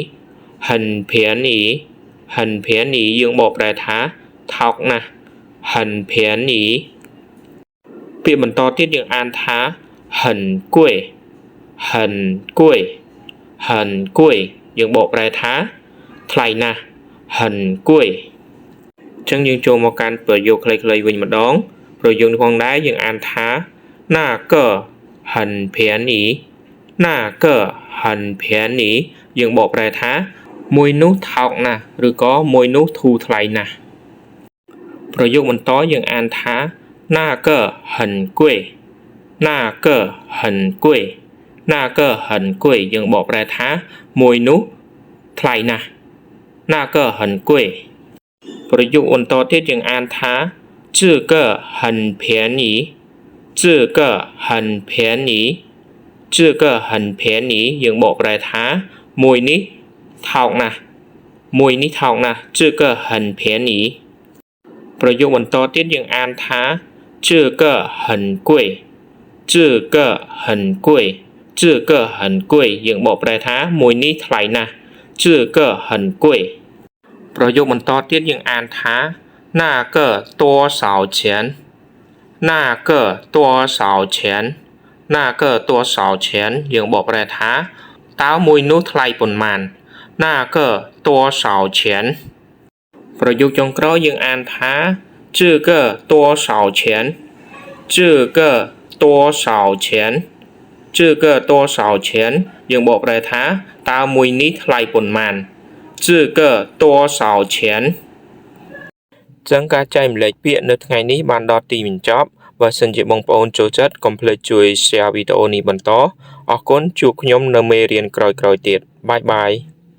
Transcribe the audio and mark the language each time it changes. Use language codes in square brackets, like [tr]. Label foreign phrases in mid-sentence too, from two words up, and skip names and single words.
[km] យើងបកប្រែថាថោកណាស់ [zh] 很便宜 [km] ពាក្យបន្តទៀតយើងអានថា [zh] 很贵 [km] យើងបកប្រែថាថ្លៃណាស់ [zh] 很贵 [km] ចឹងយើងចូលមកកាន់ប្រយោគខ្លីៗវិញម្ដងប្រយោគនេះផងដែរយើងអានថា [zh] 那个很便宜 [km] យើងបកប្រែថាមួយនោះថោកណាស់ឬក៏មួយនោះធូរថ្លៃណាស់ប្រយោគបន្តយើងអានថា [zh] 那个很贵 [km] យើងបកប្រែថាមួយនោះថ្លៃណាស់ [zh] 那个很贵 [km] ប្រយោគបន្តទៀតយើងអានថា [zh] 这个很便宜 [km] យើងបកប្រែថាមួយនេះថោកណាស់ [zh] 这个很便宜 [km] ប្រយោគបន្តទៀតយើងអានថា [zh] 这个很贵 [km] យើងបកប្រែថាមួយនេះថ្លៃណាស់ [zh] 这个很贵 [km] ប្រយោគបន្តទៀតយើងអានថា [zh] 那个多少钱 [km] យើងបកប្រែថាតើមួយនោះថ្លៃប៉ុន្មាន [zh] 那个多少钱 [km] ប្រយោគចុងក្រោយយើងអានថា [zh] 这个多少钱 [km] យើងបកប្រែថាតើមួយនេះថ្លៃប៉ុន្មាន [zh] 这个多少钱 [km] ចឹងការចែកម្លែកពាក្យនៅថ្ងៃនេះបានដល់ទីបញ្ចប់បើសិនជាបងប្អូនចូលចិត្តកុំភ្លេចជួយ share វីដេអូនេះបន្តអរគុណជួបខ្ញុំនៅមេរៀនក្រោយៗទៀតបាយ